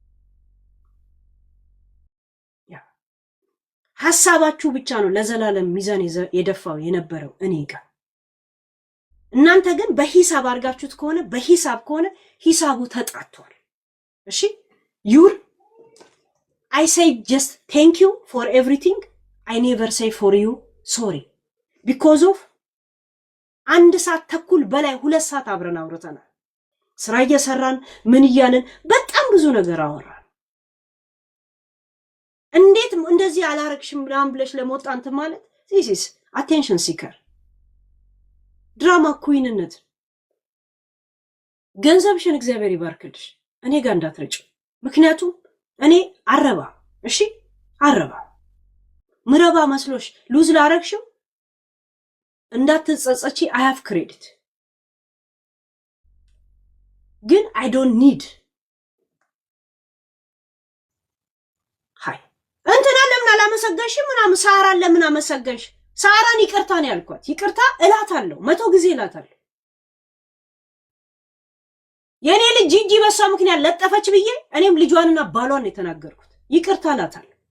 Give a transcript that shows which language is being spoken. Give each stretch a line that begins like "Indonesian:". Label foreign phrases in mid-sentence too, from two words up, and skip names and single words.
Amharic: ሐሳባችሁ ብቻ ነው ለዘላለም ሚዛን የደፋው የነበረው እኔ ጋር። እናንተ ግን በሂሳብ አድርጋችሁት ከሆነ በሂሳብ ከሆነ ሂሳቡ ተጣጥቷል። እሺ ዩር
English: I say just thank you for everything. I never say for you sorry. Because of
Amharic: አንድ ሰዓት ተኩል በላይ 2 ሰዓት አብረን አውርተናል። ስራ እየሰራን ምን እያልን በጣም ብዙ ነገር አወራን። እንዴት እንደዚህ አላረክሽም ምናምን ብለሽ ለሞጣ እንትን ማለት
English: this is attention seeker
Amharic: ድራማ ኩዊንነት። ገንዘብሽን እግዚአብሔር ይባርክልሽ፣ እኔ ጋር እንዳትረጭ። ምክንያቱም እኔ አረባ እሺ አረባ ምረባ መስሎሽ ሉዝ ላረክሽው እንዳትጸጸቺ።
English: I have credit
Amharic: ግን
English: I don't need
Amharic: ሃይ እንትና ለምን አላመሰገንሽ ምናምን ሳራን ለምን አመሰገንሽ? ሳራን ይቅርታ ነው ያልኳት። ይቅርታ እላታለሁ 100 ጊዜ እላታለሁ። የኔ ልጅ ጂጂ በሷ ምክንያት ለጠፈች ብዬ እኔም ልጇንና ባሏን የተናገርኩት ይቅርታ እላታለሁ።